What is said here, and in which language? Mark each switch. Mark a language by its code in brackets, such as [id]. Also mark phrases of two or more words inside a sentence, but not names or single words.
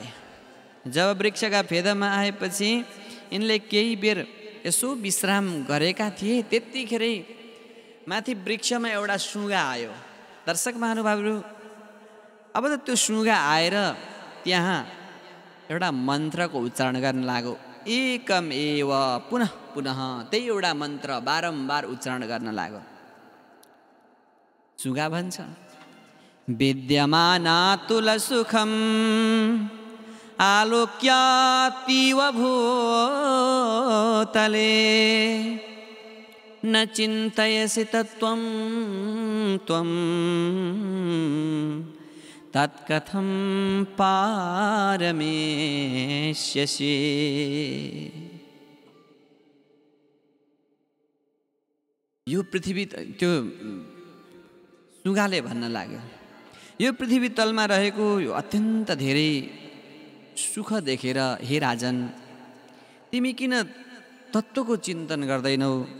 [ne] जब वृक्षका फेदमा आएपछि यिनले केही बेर यसो विश्राम गरेका थिए। त्यतिखेरै माथि वृक्षमा एउटा सुगा आयो। दर्शक महानुभावहरू, अब त त्यो सुगा आएर त्यहाँ एउटा मन्त्रको उच्चारण गर्न लाग्यो। [sa] एकम एव पुनः पुनः [ne] त्यही एउटा मन्त्र बारम्बार उच्चारण गर्न लाग्यो। सुगा भन्छ, [sa] विद्यमाना तुलसुखम आलोक्यातीव भूतले न चिन्तयसि तत्त्वं त्वं तत्कथं पारमेष्यसि। [ne] यो पृथ्वी, त्यो सुगाले भन्न लाग्यो, यो पृथ्वी तलमा रहेको यो अत्यन्त धेरै सुख देखेर हे राजन, तिमी किन तत्त्वको चिन्तन गर्दैनौ?